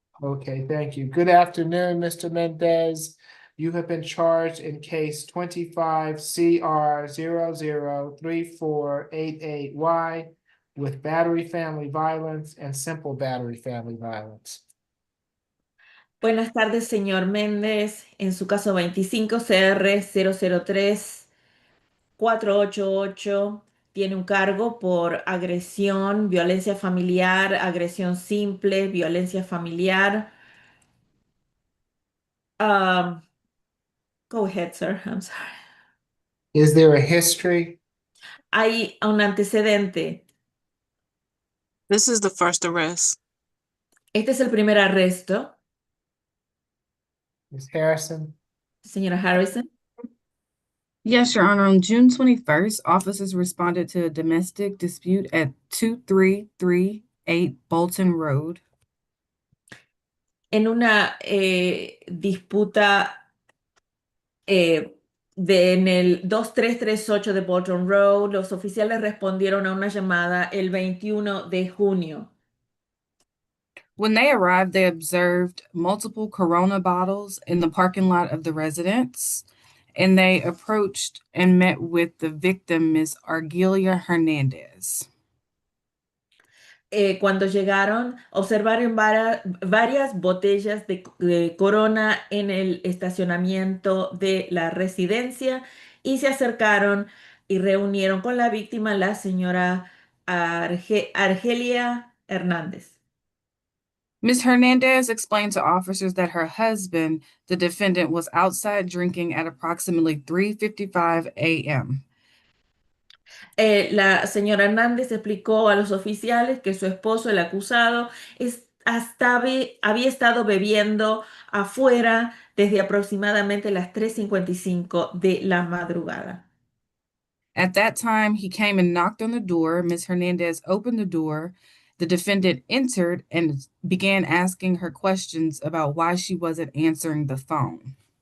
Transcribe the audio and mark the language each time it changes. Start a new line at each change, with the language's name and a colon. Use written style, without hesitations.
English: Okay, thank you. Good afternoon, Mr. Mendez. You have been charged in case 25 CR 003488Y with battery family violence and simple battery family violence.
Spanish: Buenas tardes, señor Méndez. En su caso 25 CR 003 488 tiene un cargo por agresión, violencia familiar, agresión simple, violencia familiar.
English: Go ahead, sir. I'm sorry. Is there a history?
Spanish: Hay un antecedente.
English: This is the first arrest.
Spanish: Este es el primer arresto,
English: Ms. Harrison?
Spanish: señora Harrison.
English: Yes, Your Honor. On June 21st, officers responded to a domestic dispute at 2338 Bolton Road.
Spanish: En una disputa en el 2338 de Bolton Road, los oficiales respondieron a una llamada el 21 de junio.
English: When they arrived, they observed multiple Corona bottles in the parking lot of the residence, and they approached and met with the victim, Ms. Argelia Hernandez.
Spanish: Cuando llegaron, observaron varias botellas de Corona en el estacionamiento de la residencia y se acercaron y reunieron con la víctima, la señora Argelia Hernández.
English: Ms. Hernandez explained to officers that her husband, the defendant, was outside drinking at approximately 3:55 a.m.
Spanish: La señora Hernández explicó a los oficiales que su esposo, el acusado, había estado bebiendo afuera desde aproximadamente las 3:55 de la madrugada.
English: At that time, he came and knocked on the door. Ms. Hernandez opened the door. The defendant entered and began asking her questions about why she wasn't answering the phone.